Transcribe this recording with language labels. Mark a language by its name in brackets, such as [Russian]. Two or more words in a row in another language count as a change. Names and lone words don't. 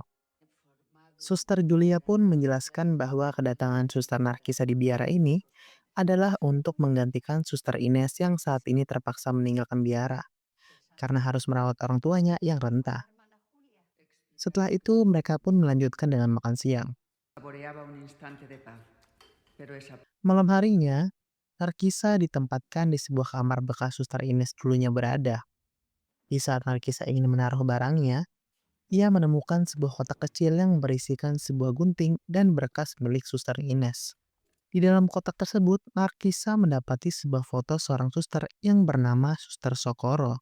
[Indonesian] Suster Julia pun menjelaskan bahwa kedatangan suster Narkisa di biara ini adalah untuk menggantikan suster Ines yang saat ini terpaksa meninggalkan biara, karena harus merawat orang tuanya yang renta. Setelah itu mereka pun melanjutkan dengan makan siang. [Spanish] Saboreaba un instante de paz, pero esa [Indonesian] Malam harinya, Narkisa ditempatkan di sebuah kamar bekas suster Ines dulunya berada. Di saat Narkisa ingin menaruh barangnya, ia menemukan sebuah kotak kecil yang berisikan sebuah gunting dan berkas milik suster Ines. Di dalam kotak tersebut, Narkisa mendapati sebuah foto seorang suster yang bernama Suster Socorro.